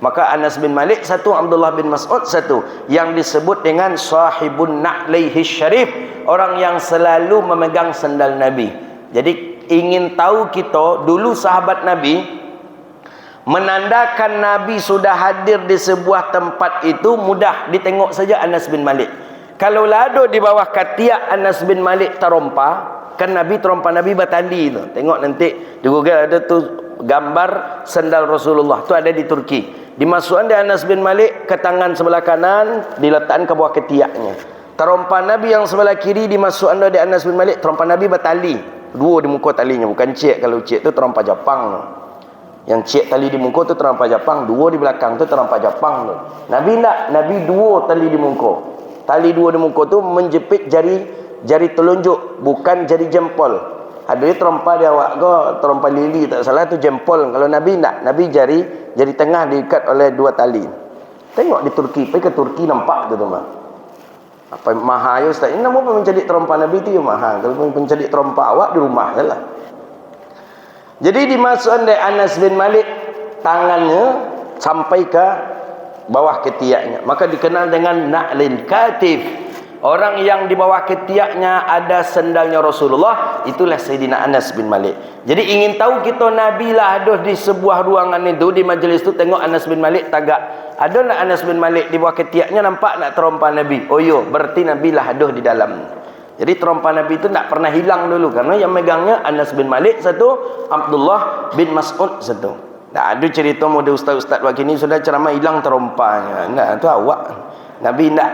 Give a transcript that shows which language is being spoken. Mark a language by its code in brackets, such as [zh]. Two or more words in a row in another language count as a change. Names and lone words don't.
[id] Maka Anas bin Malik satu, Abdullah bin Mas'ud satu, yang disebut dengan [ar] صاحب نعليه شريف, [id] orang yang selalu memegang sendal Nabi. Jadi ingin tahu kita, dulu sahabat Nabi menandakan Nabi sudah hadir di sebuah tempat itu mudah ditengok saja Anas bin Malik. Kalau lado di bawah ketiak Anas bin Malik terompa, kan Nabi terompa, Nabi batali tu. Tengok nanti di Google ada tu gambar sendal Rasulullah, tu ada di Turki. Dimasukkan di Anas bin Malik ke tangan sebelah kanan, diletakkan ke bawah ketiaknya. Terompa Nabi yang sebelah kiri dimasukkan di Anas bin Malik, terompa Nabi batali. Dua di muka talinya, bukan cek. Kalau cek tu terompa Jepang tu. Yang cek tali di muka tu terompa Jepang, dua di belakang tu terompa Jepang tu. Nabi tak, Nabi dua tali di muka. Tali dua di muka tu menjepit jari telunjuk, bukan jari jempol. Ada dia terompa di awak ke, terompa lili tak salah tu jempol. Kalau Nabi tak, Nabi jari tengah diikat oleh dua tali. Tengok di Turki, pergi ke Turki nampak tu mah. Apa mahal ya Ustaz? Ini nama apa mencari terompa Nabi tu ya mahal. Kalau mencari terompa awak di rumah salah. Jadi dimasukkan dari Anas bin Malik, tangannya sampai ke bawah ketiaknya, maka dikenal dengan [ar] نعل الكتف. [id] Orang yang di bawah ketiaknya ada sendalnya Rasulullah, itulah Sayyidina Anas bin Malik. Jadi ingin tahu kita, Nabi lah ada di sebuah ruangan itu, di majlis itu, tengok Anas bin Malik tagak. Ada nak Anas bin Malik di bawah ketiaknya, nampak nak terompa Nabi? Oh yo, berarti Nabi lah ada di dalam. Jadi terompa Nabi itu tak pernah hilang dulu, karena yang megangnya Anas bin Malik satu, Abdullah bin Mas'ud satu. Tak ada cerita model ustaz-ustaz begini sudah ceramah hilang terompanya. Nah, itu awak. Nabi tak.